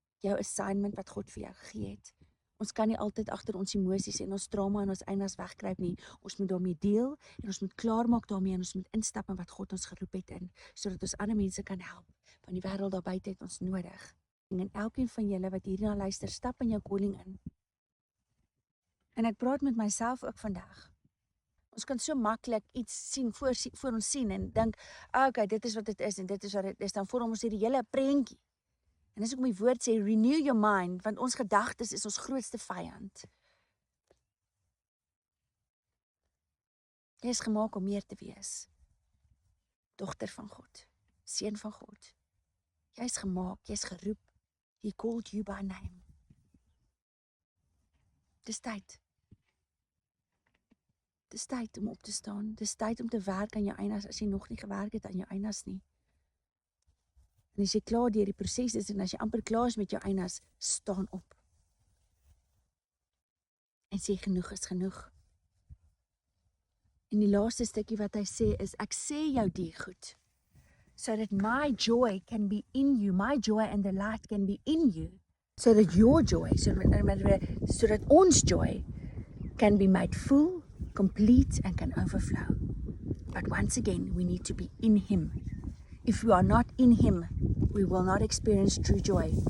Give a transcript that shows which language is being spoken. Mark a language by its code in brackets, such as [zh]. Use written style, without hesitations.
[af] Jou assignment wat God vir jou gegee het. Ons kan nie altyd agter ons emosies en ons trauma en ons eienaars wegkruip nie. Ons moet daarmee deel en ons moet klaarmaak daarmee en ons moet instap in wat God ons geroep het in, sodat ons ander mense kan help. Want die wêreld daar buite het ons nodig. En elkeen van julle wat hierna luister, stap in jou calling in. En ek praat met myself ook vandag. Ons kan so maklik iets sien voor ons sien en dink, okay, dit is wat dit is en dit is wat dit is. Dan vorm ons hierdie hele prentjie. En dis ook my woord sê, [en] renew your mind, [af] want ons gedagtes is ons grootste vyand. Jy is gemaak om meer te wees. Dogter van God, seun van God. Jy is gemaak, jy is geroep. [en] He called you by name. [af] Dis tyd. Dis tyd om op te staan. Dis tyd om te werk aan jou eienaars as jy nog nie gewerk het aan jou eienaars nie. En as jy klaar deur die proses is en as jy amper klaar is met jou eienaars, staan op. En sê genoeg is genoeg. En die laaste stukkie wat hy sê is, ek sê jou die goed. [en] So that my joy can be in you, my joy and the light can be in you, so that your joy, so that [af] ons [en] joy can be made full, complete and can overflow. But once again, we need to be in him. If we are not in him, we will not experience true joy.